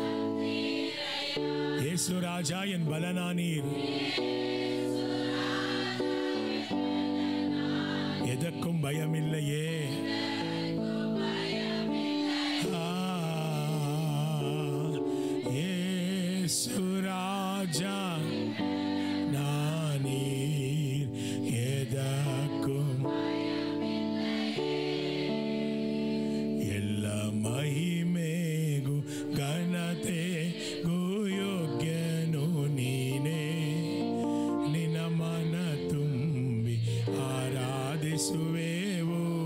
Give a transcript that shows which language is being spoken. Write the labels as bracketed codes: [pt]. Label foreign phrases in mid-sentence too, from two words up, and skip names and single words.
[ta] இயேசு ராஜா என் பலனானீர் எதற்கும் பயமில்லையே. இயேசு ராஜா நானீர் எதற்கும் [kn] ಎಲ್ಲ ಮಹಿಮೆಗೂ ಘನತೆಗೂ ಯೋಗ್ಯನು ನೀನೇ. ನಿನ್ನ ಮನ ತುಂಬಿ ಆರಾಧಿಸುವೆವು.